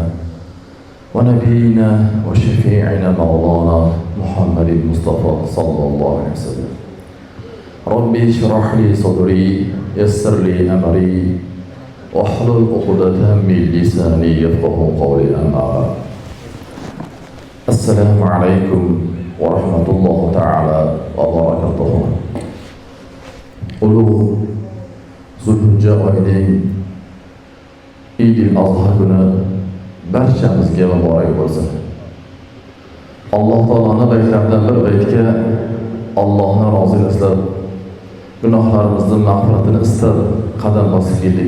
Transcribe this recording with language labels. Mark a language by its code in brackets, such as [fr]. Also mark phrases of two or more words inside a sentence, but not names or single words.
[ar] ونبينا وشفيعنا مولانا محمد المصطفى صلى الله عليه وسلم ربي اشرح لي صدري يسر لي أمري واحلل عقدة من لساني يفقه قولي أما بعد السلام عليكم ورحمة الله تعالى وبركاته. [uz] Ulug' Zulhijja oyining Eid al-Adha kuni barchamizga muborak bo'lsin. Alloh taoloning bayramdan bir baytga Allohni roziligini istab, gunohlarimizni mag'firatini istab qadam bosib keldik.